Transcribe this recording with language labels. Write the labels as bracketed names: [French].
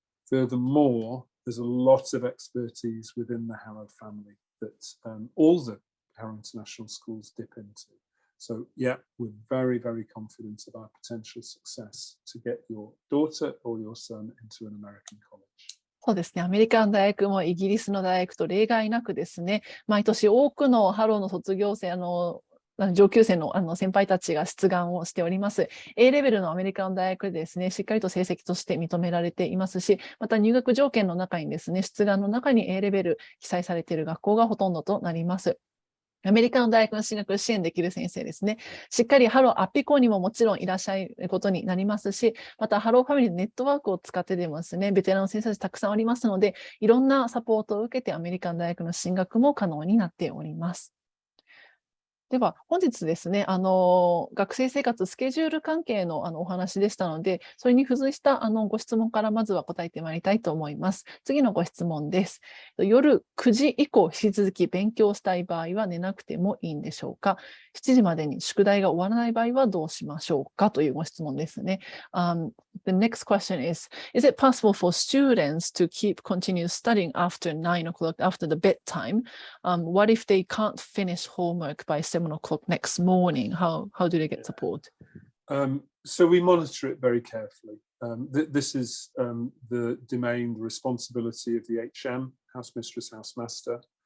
[English] Furthermore, there's a lot of expertise within the Harrow family that all the Harrow International Schools dip into. So yeah, we're very, very confident of our potential success to get your daughter or your son into an American college. [Japanese] そうですね。アメリカの大学もイギリスの大学と例外なくですね、毎年多くのハローの卒業生、上級生の先輩たちが出願をしております。 A レベルのアメリカの大学でですね、しっかりと成績として認められていますし、また入学条件の中にですね、出願の中に A レベル記載されている学校がほとんどとなります。アメリカの大学の進学を支援できる先生ですね。しっかりハローアッピ校にももちろんいらっしゃることになりますし、またハローファミリーのネットワークを使ってでもですね、ベテランの先生たちたくさんありますので、いろんなサポートを受けてアメリカの大学の進学も可能になっております。では本日ですね、学生生活スケジュール関係のお話でしたので、それに付随したご質問からまずは答えてまいりたいと思います。次のご質問です。夜9時以降引き続き勉強したい場合は寝なくてもいいんでしょうか。 7時までに宿題が終わらない場合はどうしましょうかというご質問ですね。 [English] The next question is it possible for students to continue studying after 9 o'clock, after the bedtime? What if they can't finish homework by 7 o'clock next morning? How do they get support? So we monitor it very carefully. This is the domain, the responsibility of the HM, house mistress, housemaster.